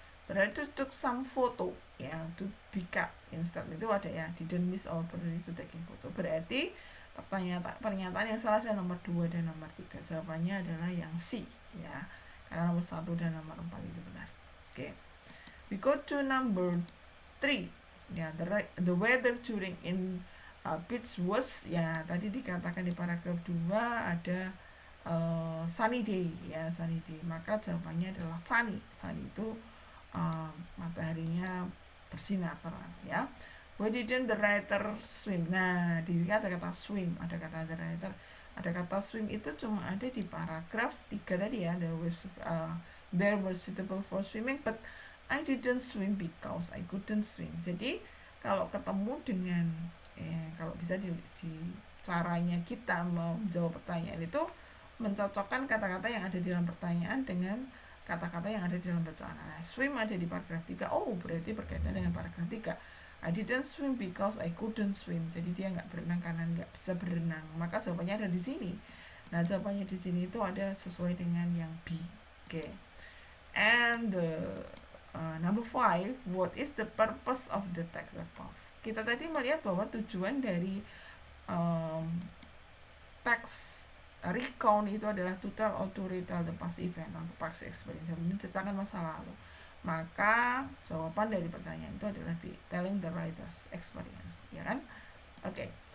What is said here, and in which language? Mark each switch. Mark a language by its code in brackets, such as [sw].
[en] Berarti took some photo ya, to pick up instead [id] itu ada ya, [en] didn't miss our opportunity to taking photo. [id] Berarti pernyataan yang salah adalah nomor 2 dan nomor 3. Jawabannya adalah yang C ya, karena nomor 1 dan nomor 4 itu benar. Oke. [en] We go to number 3 ya, the weather during in beach was ya, [id] tadi dikatakan di paragraf 2 ada [en] sunny day ya, sunny day. [id] Maka jawabannya adalah sunny. Sunny itu mataharinya bersinar terang ya. [en] Why didn't the writer swim? [id] Nah, di sini ada kata swim, ada kata the writer, ada kata swim itu cuma ada di paragraf 3 tadi ya. [en] There were suitable for swimming, but I didn't swim because I couldn't swim. [id] Jadi kalau ketemu dengan kalau bisa di caranya kita menjawab pertanyaan itu mencocokkan kata-kata yang ada di dalam pertanyaan dengan kata-kata yang ada di dalam bacaan. Nah, swim ada di paragraf 3. Oh, berarti berkaitan dengan paragraf 3. [en] I didn't swim because I couldn't swim. [id] Jadi dia nggak berenang karena nggak bisa berenang. Maka jawabannya ada di sini. Nah, jawabannya di sini itu ada sesuai dengan yang B. Oke. [en] And number 5, what is the purpose of the text above? [id] Kita tadi melihat bahwa tujuan dari teks [en] recount itu adalah to tell or to retell the past event atau past experience, [id] menceritakan masa lalu. Maka jawaban dari pertanyaan itu adalah di [en] telling the writer's experience, [id] ya kan? Oke.